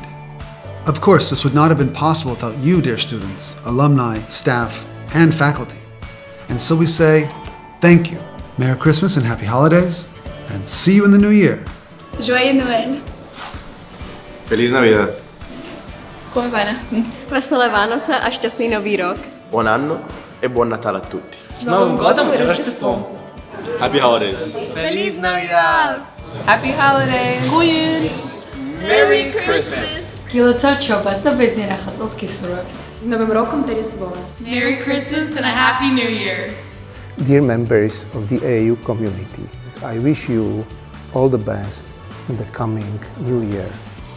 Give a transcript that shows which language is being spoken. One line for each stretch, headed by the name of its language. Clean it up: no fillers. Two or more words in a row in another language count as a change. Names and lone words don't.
English: Of course, this would not have been possible without you, dear students, alumni, staff, and faculty. And so we say, thank you. Merry Christmas and Happy Holidays, and see you in the new year.
French: Joyeux Noël.
Spanish: Feliz Navidad.
Italian: Come va?
Czech: Veselé Vánoce a šťastný nový rok.
Italian: Buon anno e buon Natale a tutti.
Russian: С Новым годом и Рождеством.
English: Happy Holidays.
Spanish: Feliz Navidad.
English: Happy Holidays. Goeie. Merry Christmas. Kiloco čopas, to bytný nachacovský surok.
Slovak: S Novým rokom tedy s Bohem.
English: Merry Christmas and a Happy New Year. Dear members of the AAU community, I wish you all the best in the coming new year.